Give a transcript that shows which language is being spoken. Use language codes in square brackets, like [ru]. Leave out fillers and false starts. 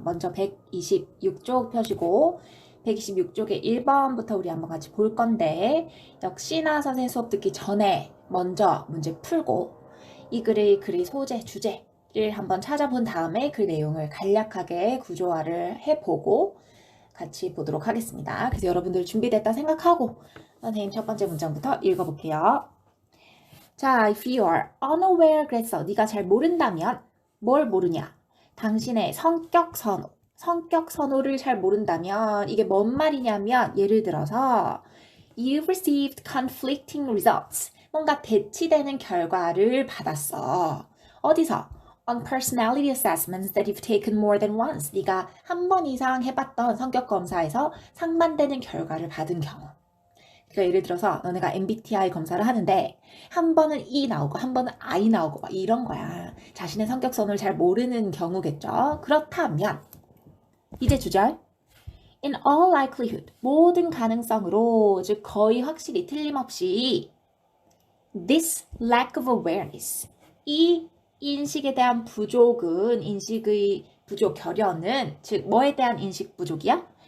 [ko] 먼저 126쪽 펴시고 126쪽의 1번부터 우리 한번 같이 볼 건데 역시나 선생님 수업 듣기 전에 먼저 문제 풀고 이 글의 소재, 주제를 한번 찾아본 다음에 그 내용을 간략하게 구조화를 해보고 같이 보도록 하겠습니다. 그래서 여러분들 준비됐다 생각하고 선생님 첫 번째 문장부터 읽어볼게요. [en] 자, if you are unaware [ko] 그랬어. 네가 잘 모른다면 뭘 모르냐? 당신의 성격 선호를 잘 모른다면 이게 뭔 말이냐면 예를 들어서 [en] you've received conflicting results. [ko] 뭔가 대치되는 결과를 받았어. 어디서? [en] On personality assessments that you've taken more than once. [ko] 네가 한 번 이상 해봤던 성격 검사에서 상반되는 결과를 받은 경우. 그러니까 예를 들어서 너네가 MBTI 검사를 하는데 한 번은 E 나오고 한 번은 I 나오고 막 이런 거야. 자신의 성격선을 잘 모르는 경우겠죠. 그렇다면 이제 주절 [en] In all likelihood [ko] 모든 가능성으로 즉 거의 확실히 틀림없이 [en] This lack of awareness [ko] 이 인식에 대한 부족은 인식의 부족 결여는 즉 뭐에 대한 인식 부족이야?